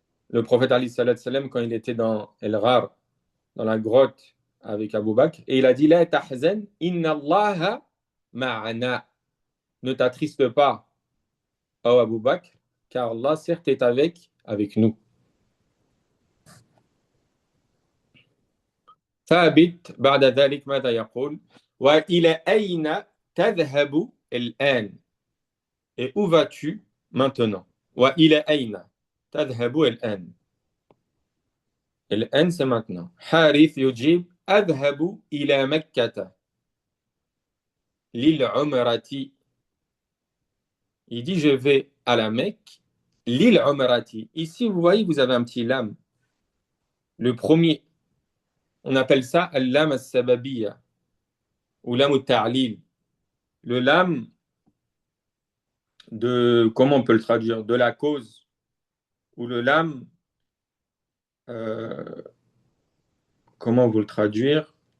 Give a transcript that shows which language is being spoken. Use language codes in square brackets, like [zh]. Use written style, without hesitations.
[fr] Le prophète Ali sallallahu alayhi wa sallam, quand il était dans El Ghar, dans la grotte avec Abu Bakr, et il a dit [ar] La tahzan, inna Allaha ma'ana. [fr] Ne t'attriste pas, ô Abu Bakr, car Allah, certes, est avec nous. [ar] ثابت بعد ذلك ماذا يقول وإلى أين تذهب الآن. [fr] Et où vas-tu maintenant? [ar] وإلى أين تذهب الآن. [fr] الآن c'est maintenant. [ar] حارث يجيب أذهب إلى مكة للعمرة. [fr] Il dit je vais à la Mecque للعمرة. Ici vous voyez vous avez un petit lam. Le premier, on appelle ça al-lam as-sababiyya ou lam al-ta'lil. Le lam de, comment on peut le traduire, de la cause, ou le lam, comment vous le traduire?